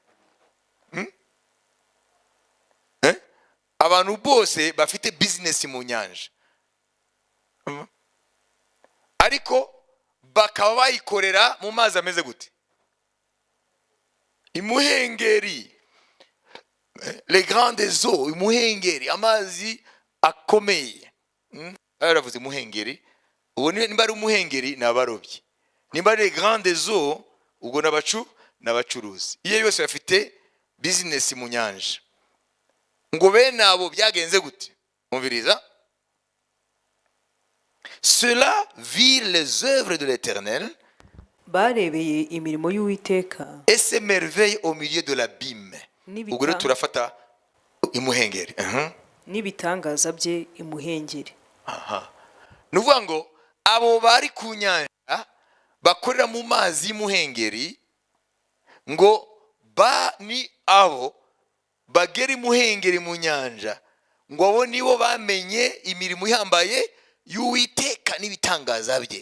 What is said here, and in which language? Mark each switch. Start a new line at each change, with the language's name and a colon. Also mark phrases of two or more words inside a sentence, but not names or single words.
Kinyarwanda: Abantu bose bafite business mu nyanja, ariko bakaba bayikorera mu mazi ameze gute? Imuhengeri.
French: Les grandes eaux,
Kinyarwanda: imuhengeri, amazi akomeye. Aravuze imuhengeri. Ubu nimba ari umuhengeri n'abarobyi, nimba ari
French: les grandes eaux
Kinyarwanda: ubwo n'abacuruzi. Iyo yose bafite business mu nyanja. Ngo bene abo byagenze gute? Umviriza.
French: Cela vit les œuvres de l'Éternel,
Kinyarwanda: barebeye imirimo y'Uwiteka,
French: et s'émerveille au milieu de l'abîme.
Kinyarwanda: Ubwo rero turafata imuhengeri. n'ibitangaza bye imuhengeri. ni ukuvuga ngo abo bari ku nyanja bakorera mu mazi y'umuhengeri ngo ni abo bagera imuhengeri mu nyanja ngo abo nibo bamenye imirimo ihambaye y'Uwiteka n'ibitangaza bye.